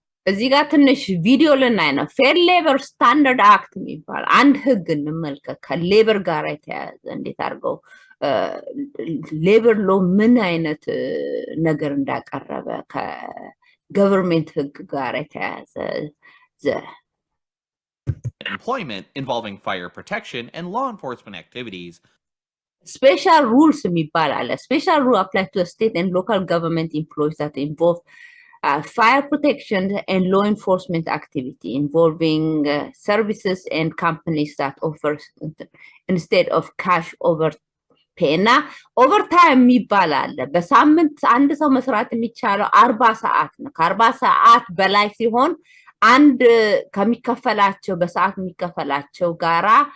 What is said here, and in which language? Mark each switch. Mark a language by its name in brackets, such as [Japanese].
[Amharic] እዚህ ጋር ትንሽ ቪዲዮ ልናይ ነው ፌር ሌበር ስታንዳርድ አክት የሚባል አንድ ህግ እንመልከት ከሌበር ጋር የተያያዘ እንዴት አድርገው ሌበር ሎ ምን አይነት ነገር እንዳቀረበ ከገቨርንመንት ህግ ጋር የተያያዘ [English] employment involving fire protection and law enforcement activities. Special rules [Amharic] የሚባል አለ [English] special rule apply to the state and local government employees that involve fire protection and law enforcement activity involving services and companies that offer instead of cash over pay [Amharic] እና [English] overtime [Amharic] የሚባል አለ በሳምንት አንድ ሰው መስራት የሚቻለው 40 ሰዓት ነው ከ40 ሰዓት በላይ ሲሆን አንድ ከሚከፈላቸው በሰዓት የሚከፈላቸው ጋራ